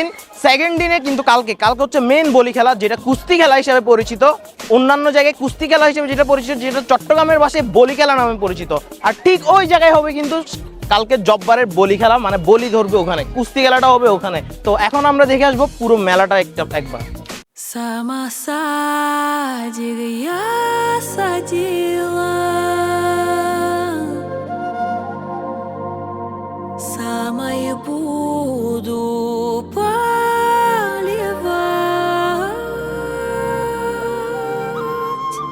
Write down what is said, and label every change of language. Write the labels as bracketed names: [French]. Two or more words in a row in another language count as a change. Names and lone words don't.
[Bangla] সেকেন্ড দিনে কিন্তু কালকে হচ্ছে মেন বলি খেলা, যেটা কুস্তি খেলা হিসেবে পরিচিত। অন্যান্য জায়গায় কুস্তি খেলা হিসেবে যেটা পরিচিত, যেটা চট্টগ্রামের ভাষায় বলি খেলা নামে পরিচিত। আর ঠিক ওই জায়গায় হবে কিন্তু কালকে জব্বারের বলি খেলা, মানে বলি ধরবে ওখানে, কুস্তি খেলাটা হবে ওখানে। তো এখন আমরা দেখে আসবো পুরো মেলাটা একবার। [Russian] Сама садик я садила, сама и буду поливать.